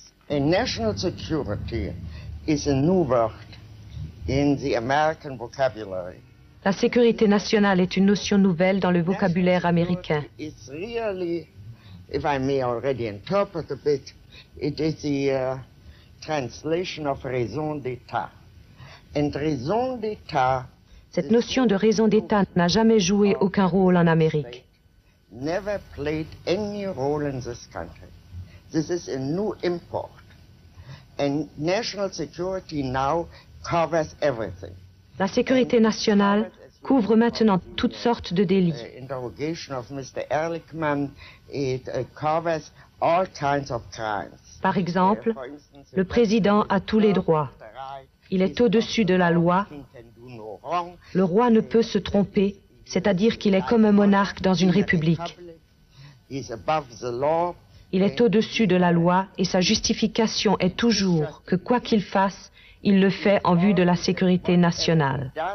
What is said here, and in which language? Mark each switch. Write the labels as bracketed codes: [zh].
[en] National security is a new word in the American vocabulary. [fr] La sécurité nationale est une notion nouvelle dans le vocabulaire américain. [en] It's really, if I may already interpret a bit, it is the translation of raison d'État. And raison d'État. [fr] Cette notion de raison d'État n'a jamais joué aucun rôle en Amérique. [en] Never played any role in this country. This is a new import. And national security now covers everything. [fr] La sécurité nationale couvre maintenant toutes sortes de délits. [en] Interrogation of Mr. Ehrlichman, it covers all kinds of crimes. [fr] Par exemple, le président a tous les droits. Il est au-dessus de la loi. Le roi ne peut se tromper, c'est-à-dire qu'il est comme un monarque dans une république. Il est au-dessus de la loi et sa justification est toujours que quoi qu'il fasse, il le fait en vue de la sécurité nationale.